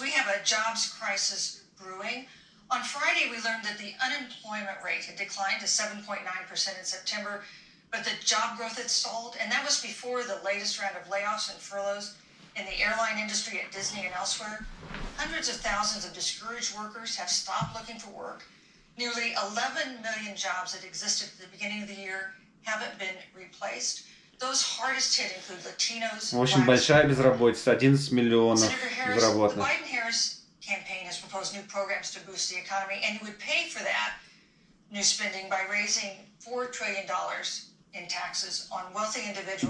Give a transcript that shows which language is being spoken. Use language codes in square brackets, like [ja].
[en] We have a jobs crisis brewing. On Friday, we learned that the unemployment rate had declined to 7.9% in September, but the job growth had stalled, and that was before the latest round of layoffs and furloughs in the airline industry at Disney and elsewhere. Hundreds of thousands of discouraged workers have stopped looking for work. Nearly 11 million jobs that existed at the beginning of the year haven't been replaced. Those hardest hit include Latinos, [ru] В общем, большая безработица, 11 миллионов [en] Senator Harris, the [ru] безработных. [en] Biden-Harris campaign has proposed new programs to boost the economy, and you would pay for that new spending by raising $4 trillion in taxes on wealthy individuals.